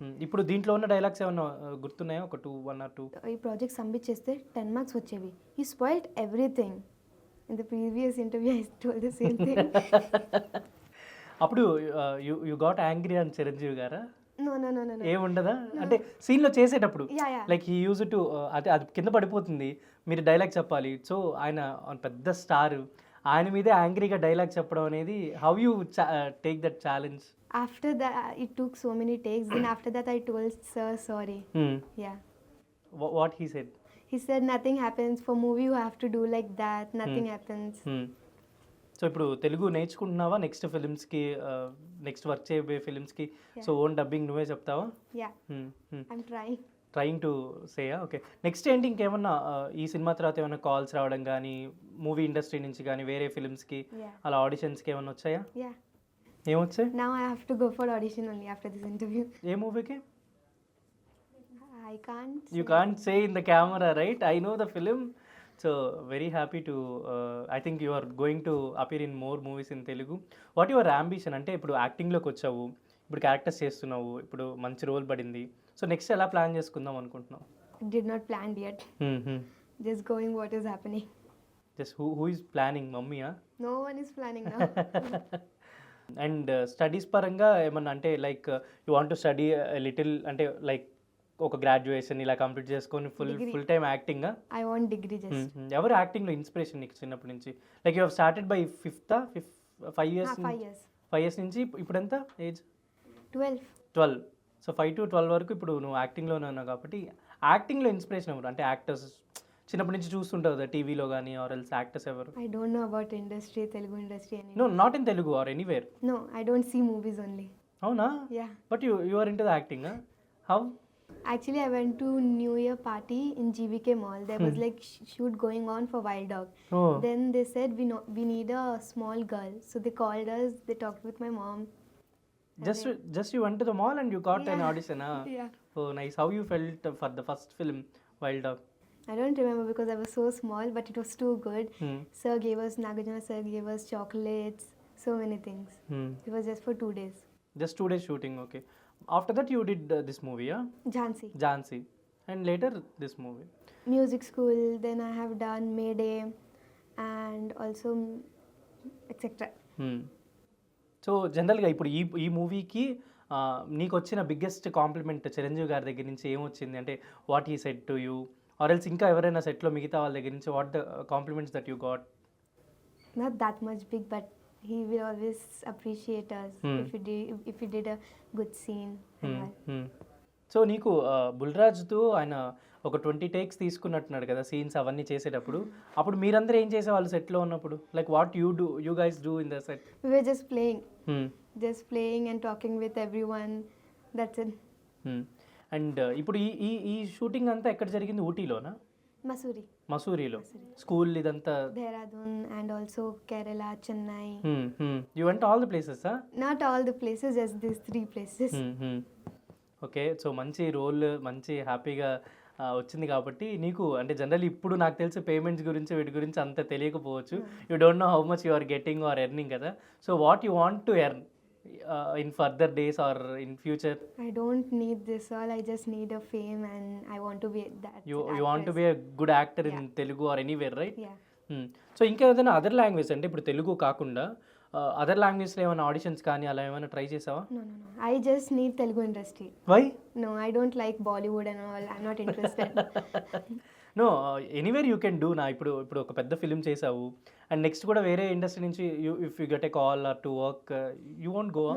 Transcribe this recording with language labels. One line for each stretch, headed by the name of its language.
Telugu: ఇప్పుడు దీంట్లో ఉన్న డైలాగ్స్ ఏమన్నా గుర్తున్నాయా? ఒక 1 or 2? ఈ ప్రాజెక్ట్ సబ్మిట్ చేస్తే 10 marks వచ్చేవి.
English: He spoiled everything. In the previous interview I told the same thing.
Telugu: అప్పుడు
English: you got angry
Telugu: అని చిరంజీవి గారా?
English: No.
Telugu: ఏముండదా అంటే సీన్లో చేసేటప్పుడు?
English: Yeah. Like he use to
Telugu: అంటే అది కింద పడిపోతుంది, మీరు డైలాగ్ చెప్పాలి. సో ఆయన పెద్ద స్టార్, ఆయన మీదే యాంగ్రీగా డైలాగ్ చెప్పడం అనేది
English: How you take that challenge? After that, it took so many takes. Then after that, I told sir sorry. Yeah. What he said? He said nothing happens. For movie, you have to do like that. Nothing happens.
Telugu: So ఇప్పుడు Telugu నేర్చుకుంటున్నావా next ఫిలిమ్స్కి, next work చేయబోయే ఫిలిమ్స్కి? So own dubbing నువ్వే చెప్తావా?
English: Yeah. I'm trying. Trying to say okay.
Telugu: Next ఏంటి ఇంకేమన్నా ఈ cinema తర్వాత ఏమన్నా calls రావడం కానీ, మూవీ ఇండస్ట్రీ నుంచి కానీ, వేరే ఫిల్మ్స్‌కి
English: Yeah.
Telugu: అలా ఆడిషన్స్‌కి ఏమన్నా వచ్చాయా?
English: Yeah.
Telugu: ఏమొచ్చాయి?
English: Now I have to go for audition only after this interview.
Telugu: ఏ మూవీకి?
English: I can't. You say. can't say in the camera, right? I know the film. So very happy to I think you are going to appear in more movies in Telugu. What your ambition?
Telugu: అంటే ఇప్పుడు యాక్టింగ్లోకి వచ్చావు, ఇప్పుడు characters చేస్తున్నావు, ఇప్పుడు మంచి role పడింది. So next ఎలా plan చేసుకుందాం అనుకుంటున్నావు?
English: Did not plan yet. Just going what is happening. Just who is planning, మమ్మీయా? No one is planning now.
Telugu: And studies పరంగా ఏమన్నా అంటే
English: like you want to study little
Telugu: అంటే లైక్ ఒక graduation ఇలా complete చేసుకొని
English: Degree.
Telugu: Full time యాక్టింగా?
English: I want degree just.
Telugu: ఎవరు యాక్టింగ్లో inspiration నీకు చిన్నప్పటి నుంచి?
English: Like you have started by 5 years 5 years.
Telugu: 5 years నుంచి ఇప్పుడు ఎంత ఏజ్?
English: 12. 12.
Telugu: సో 5 to 12 వరకు ఇప్పుడు నువ్వు యాక్టింగ్లోనే ఉన్నావు కాబట్టి యాక్టింగ్లో ఇన్స్పిరేషన్ ఎవరు? అంటే యాక్టర్స్ చిన్నప్పటి నుంచి చూస్తుంటావు కదా టీవీలో కానీ ఆర్ ఎల్స్ యాక్టర్స్ ఎవరు?
English: I don't know about industry, Telugu industry any. No not in Telugu or anywhere. No, I don't see movies only.
Telugu: అవునా?
English: Yeah. But you are into the acting. How? Actually, I went to New Year party in GVK Mall. There was like shoot going on for Wild Dog. Oh. Then they said we need a small girl. So they called us. They talked with my mom. Just you went to the mall and you got an Yeah. audition. Yeah. Oh nice. How you felt for the first film Wild Dog? I don't remember because I was so small, but it was too good. Hmm. Sir gave us Nagarjuna sir gave us chocolates, so many things. Hmm. It was just for 2 days. Just 2 days shooting, okay. After that you did this movie, yeah? Jhansi. Jhansi. And later this movie. Music school. Then I have done Mayday, and also etc.
Telugu: So జనరల్గా ఇప్పుడు ఈ మూవీకి నీకు వచ్చిన biggest compliment Chiranjeevi గారి దగ్గర నుంచి ఏమొచ్చింది?
English: అంటే what he said to you or else
Telugu: ఇంకా ఎవరైనా సెట్లో మిగతా వాళ్ళ దగ్గర నుంచి
English: What the compliments that you got? Not that much big, but he will always appreciate us if we did a good scene and all.
Telugu: So నీకు బుల్రాజ్తో ఆయన ఒక 20 టేక్స్ తీసుకున్నట్టున్నాడు కదా సీన్స్ అవన్నీ చేసేటప్పుడు. అప్పుడు మీరందరూ ఏం చేసేవాళ్ళు సెట్లో ఉన్నప్పుడు?
English: Like what you guys do in the set? We were just playing and talking with everyone. That's it.
Telugu: And ఇప్పుడు ఈ షూటింగ్ అంతా ఎక్కడ జరిగింది? ఊటీలోనా?
English: Masuri,
Telugu: మసూరిలో స్కూల్ ఇదంతా?
English: Dehradun, and also Kerala, Chennai. You went all the places? Not all the places, just these 3 places. Okay.
Telugu: So మంచి role మంచి హ్యాపీగా వచ్చింది కాబట్టి నీకు అంటే జనరల్ ఇప్పుడు నాకు తెలిసి పేమెంట్స్ గురించి వీటి గురించి అంత తెలియకపోవచ్చు.
English: You don't know how much you are getting or earning కదా. So what you want to earn in further days or in future? I don't need this all. I just need a fame, and I want to be that. You want to be a good actor in Telugu or anywhere, right? Yeah.
Telugu: So ఇంకేదైనా other language అంటే ఇప్పుడు తెలుగు కాకుండా other లాంగ్వేజ్లో ఏమైనా auditions కానీ అలా ఏమైనా try చేసావా?
English: No. I just need Telugu industry. Why? No, I don't like Bollywood and all. I'm not interested. No anywhere you can do నా.
Telugu: ఇప్పుడు ఒక పెద్ద ఫిలిం చేసావు అండ్ నెక్స్ట్ కూడా వేరే ఇండస్ట్రీ నుంచి
English: If you get a call or to work you want go?